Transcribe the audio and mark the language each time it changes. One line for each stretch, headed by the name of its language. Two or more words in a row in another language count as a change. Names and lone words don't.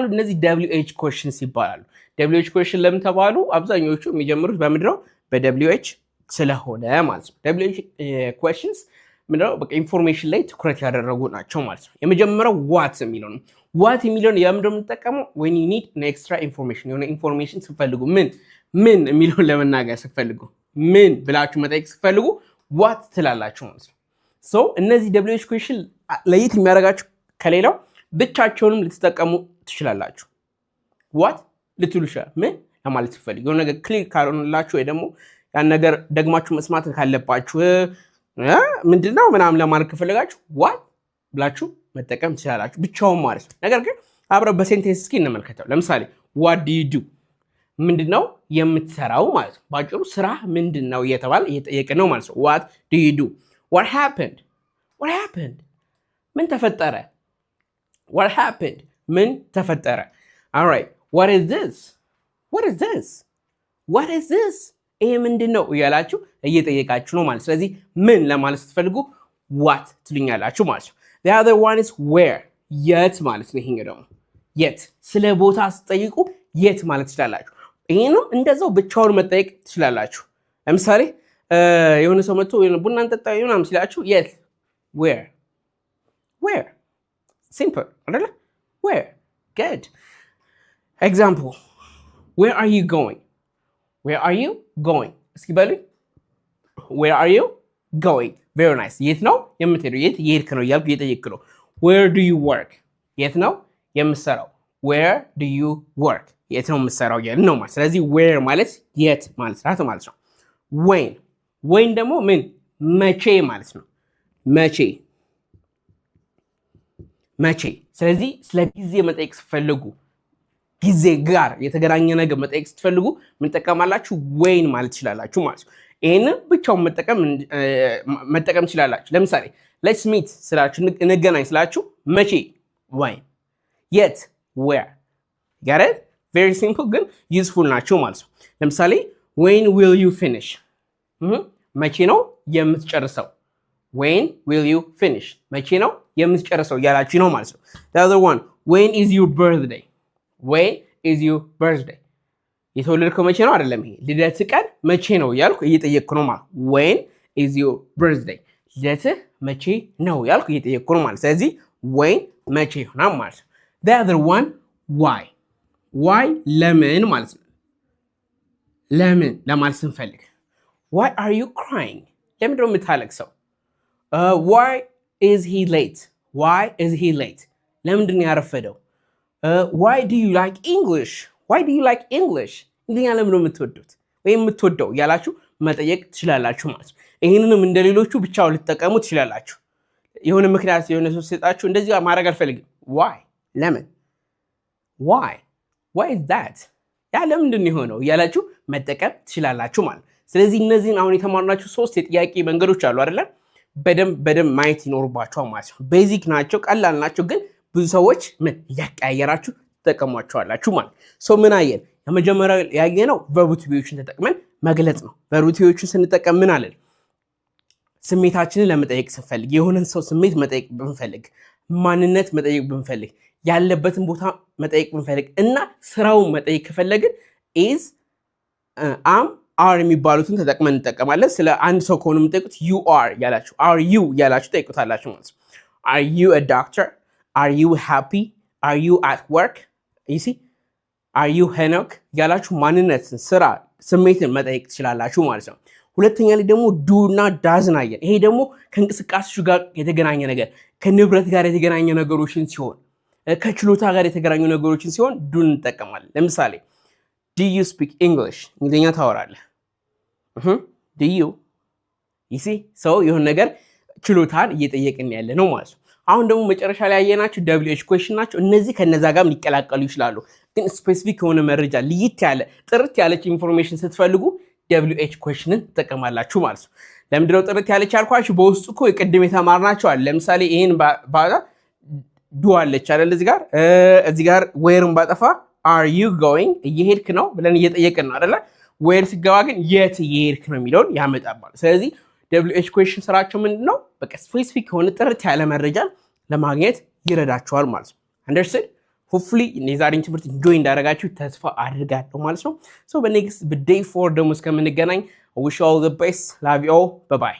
Amharic: እነዚህ
English: WH questions
Amharic: ይባላሉ።
English: WH question
Amharic: ለምን ተባሉ? አብዛኞቹ የሚጀምሩት በምንድነው? በWH ስለሆነ ማለት ነው።
English: WH questions
Amharic: ምንድነው? በቃ ኢንፎርሜሽን ላይ ትኩረት ያደረጉ ናቸው ማለት ነው። የመጀመሪያው ዋት የሚለው ነው። ዋት የሚለውን የምንድነው የምንጠቀመው?
English: when you need an extra information፣
Amharic: የሆነ ኢንፎርሜሽን ስትፈልጉ ምን የሚለውን ለመናገር ስትፈልጉ ምን ብላችሁ መጠየቅ ስትፈልጉ ዋት ትላላችሁ ማለት ነው። እነዚህ
English: WH question
Amharic: ለየት የሚያደርጋችሁ ከሌላው ብቻቸውንም ልትጠቀሙ ትችላላችሁ። ዋት ልትሉ ይችላል ምን ለማለት ስትፈልጉ የሆነ ነገር ክሊር ካልሆነላችሁ ወይ ደግሞ ያን ነገር ደግማችሁ መስማት ካለባችሁ ምንድነው ምናምን ለማለት ከፈለጋችሁ ዋት ብላችሁ መጠቀም ትችላላችሁ ብቻውን ማለት ነው። ነገር ግን አብረን በሴንቴንስ እስኪ እንመልከተው። ለምሳሌ
English: what do you do
Amharic: ምንድነው የምትሰራው ማለት ነው። ባጭሩ ስራ ምንድነው እየተባለ እየጠየቅን ነው ማለት ነው።
English: what do you do? what happened
Amharic: ምን ተፈጠረ?
English: what happened
Amharic: ምን ተፈጠረ?
English: all right what is this
Amharic: ይሄ ምንድነው እያላችሁ እየጠየቃችሁ ነው ማለት። ስለዚህ ምን ለማለት ስትፈልጉ what ትሉኛላችሁ ማለት ነው።
English: the other one is where
Amharic: የት ማለት ነው። ይሄኛው ደግሞ የት ስለ ቦታ ስትጠይቁ የት ማለት ትችላላችሁ። ይሄንም እንደዛው ብቻውን መጠየቅ ትችላላችሁ። ለምሳሌ የሆነ ሰው መጥቶ ቡና እንጠጣ ምናምን ሲላችሁ የት
English: where simple
Amharic: አይደለ?
English: where good example where are you going
Amharic: እስኪ በሉኝ
English: where are you going very nice
Amharic: የት ነው የምትሄደው? የት እየሄድክ ነው እያልኩ እየጠየቅክ ነው።
English: where do you work
Amharic: የት ነው የምትሰራው?
English: where do you work
Amharic: የት ነው የምትሰራው እያልን ነው ማለት። ስለዚህ where ማለት የት ማለት ነው። when ደግሞ ምን መቼ ማለት ነው። መቼ ስለዚህ ስለ ጊዜ መጠየቅ ስትፈልጉ ጊዜ ጋር የተገናኘ ነገር መጠየቅ ስትፈልጉ ምን ተጠቀማላችሁ? when ማለት ትችላላችሁ ማለት ነው። ይሄንን ብቻውን መጠቀም ትችላላችሁ። ለምሳሌ
English: let's meet
Amharic: ስላችሁ እንገናኝ ስላችሁ መቼ when የት
English: where got it very simple
Amharic: ግን useful ናቸው ማለት ነው። ለምሳሌ
English: when will you finish
Amharic: መቼ ነው የምትጨርሰው?
English: when will you finish
Amharic: መቼ ነው የምትጨርሰው እያላችሁ ነው ማለት ነው።
English: the other one when is your birthday
Amharic: የተወለድከው መቼ ነው አይደለም። ይሄ ልደት ቀን መቼ ነው ያልኩ እየጠየቅኩ ነው ማለት።
English: when is your birthday
Amharic: ልደትህ መቼ ነው ያልኩ እየጠየቅኩ ነው ማለት። ስለዚህ when መቼ ይሆናል ማለት ነው።
English: the other one why
Amharic: ለምን ማለት ነው። ለምን ለማለት ስንፈልግ
English: why are you crying
Amharic: ለምንድን ነው የምታለቅሰው?
English: why is he late
Amharic: ለምንድን ነው ያረፈደው?
English: why do you like English
Amharic: እንግሊዝኛ ለምን ነው የምትወዱት ወይም የምትወደው ያላችሁ መጠየቅ ትችላላችሁ ማለት ነው። ይሄንንም እንደሌሎቹ ብቻው ልትጠቀሙ ትችላላችሁ። የሆነ ምክንያት የሆነ ሰው ሲጣችሁ እንደዚህ ማድረግ አልፈልግም why ለምን
English: why is that
Amharic: ያ ለምንድን ነው የሆነው ያላችሁ መጠቀም ትችላላችሁ ማለት ነው። ስለዚህ እነዚህን አሁን የተማርናችሁ 3 የጥያቄ መንገዶች አሉ አይደለ? በደም ማየት ይኖርባችኋል ማለት ነው። ቤዚክ ናቸው፣ ቀላል ናቸው፣ ግን ብዙ ሰዎች ምን ያቀያየራችሁ ተጠቀሟቸዋላችሁ ማለት ምን አየን? የመጀመሪያው ያየነው
English: verb to be
Amharic: ዎችን ተጠቅመን መግለጽ ነው።
English: verb to be
Amharic: ዎችን ስንጠቀም ምን አለን? ስሜታችንን ለመጠየቅ ስንፈልግ፣ የሆነን ሰው ስሜት መጠየቅ ብንፈልግ፣ ማንነት መጠየቅ ብንፈልግ፣ ያለበትን ቦታ መጠየቅ ብንፈልግ እና ስራውን መጠየቅ ከፈለግን
English: is am are
Amharic: የሚባሉትን ተጠቅመን እንጠቀማለን። ስለ አንድ ሰው ከሆነ የምትጠይቁት
English: you are
Amharic: ያላችሁ
English: are you
Amharic: ያላችሁ ጠይቁታላችሁ ማለት ነው።
English: are you a doctor are you happy are you at work you see are you Enoch
Amharic: ያላችሁ ማንነትን፣ ስራ፣ ስሜትን መጠየቅ ትችላላችሁ ማለት ነው። ሁለተኛ ላይ ደግሞ do እና does አየን። ይሄ ደግሞ ከእንቅስቃሴዎች ጋር የተገናኘ ነገር፣ ከንብረት ጋር የተገናኘ ነገሮችን ሲሆን፣ ከችሎታ ጋር የተገናኙ ነገሮችን ሲሆን do እንጠቀማለን። ለምሳሌ
English: do you speak English
Amharic: እንግሊዝኛ ታወራለህ?
English: do you see so
Amharic: የሆነ ነገር ችሎታን እየጠየቅን ያለ ነው ማለት ነው። አሁን ደግሞ መጨረሻ ላይ ያየናችሁ
English: WH question
Amharic: ናቸው። እነዚህ ከነዛ ጋር ሊቀላቀሉ ይችላሉ፣ ግን ስፔሲፊክ የሆነ መረጃ ልይት ያለ ጥርት ያለች ኢንፎርሜሽን ስትፈልጉ
English: WH questionን
Amharic: ትጠቀማላችሁ ማለት ነው። ለምንድነው ጥርት ያለች ያልኳችሁ? በውስጡ እኮ የቅድም የተማርናቸው አለ። ለምሳሌ ይሄን ባጣ ዱ አለች አይደል? እዚህ ጋር whereን ባጠፋ
English: are you going
Amharic: እየሄድክ ነው ብለን እየጠየቅን ነው አይደለ? where ሲገባ ግን የት እየሄድክ ነው የሚለውን ያመጣባል። ስለዚህ
English: WH question
Amharic: ስራቸው ምንድነው? በቃ ስፔሲፊክ የሆነ ጥርት ያለ መረጃን ለማግኘት ይረዳቸዋል ማለት ነው። understood?
English: hopefully
Amharic: የዛሬን ትምህርት
English: enjoy
Amharic: እንዳደረጋችሁ ተስፋ አድርጋለሁ ማለት ነው።
English: so
Amharic: በኔክስት በday 4 ደግሞ እስከምንገናኝ
English: I wish you all the best. Love you all. Bye bye.